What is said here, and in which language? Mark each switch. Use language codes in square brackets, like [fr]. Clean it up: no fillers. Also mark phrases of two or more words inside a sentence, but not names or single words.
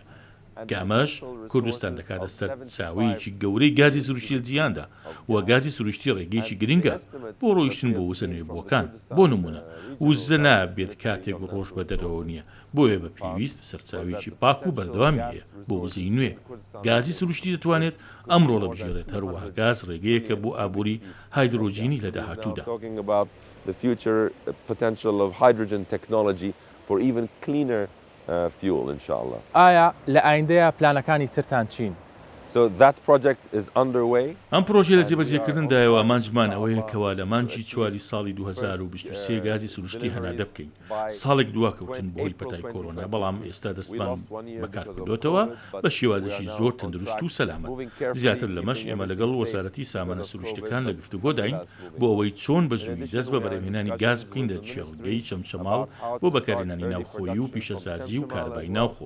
[ckb] گامەش کوردستان دەکاتە سەر چاوەیەکی گەورەی گازی سروشتی لە جیهاندا و گازی سروشتی ڕێگەیەکی گرنگە بۆ ڕۆیشتن بۆ وزە نوێبووەکان. بۆ نمونە وزە نابێت کاتێک ڕۆژ بە دەرەوە نییە بۆیە بە پێویست سەرچاوێکی پاک و بەردەوامی هەیە بۆ وزەی نوێ. گازی سروشتی دەتوانێت ئەمڕۆ لە بژێڕێت هەروەها گاز ڕێگەیەکە بۆ ئابووری هایدرۆجینی لە داهاتوودا. [en] The future potential of hydrogen technology for even cleaner fuel, inshallah. [ckb] ئایا لە ئایندەیە پلانەکانی ترتان چین؟ [en] So that project is underway. [ckb] ئەم پرۆژێ لە جێبەجێکردندایەوە ئەمانجمان ئەوەیە کەوا لە مانجی 4 ساڵی 2023 گازی سروشتی هەناردە بکەین. ساڵێک دواکەوتن بۆی پەتای کۆرۆنا بەڵام ئێستا دەستمان بەکارکردوتەوە بە شێوازێکی زۆر تەندروست و سەلامەت. زیاتر لەمەش ئێمە لەگەڵ وەزارەتی سامانە سروشتەکان لە گفتوگۆ داین بۆ ئەوەی چۆن بە زووی دەست بە بەرهەمهێنانی گاز بکەین لە چێڵگەی چەمچەماڵ بۆ بەکارهێنانی ناوخۆیی و پیشەسازی و کارەبای ناوخۆ.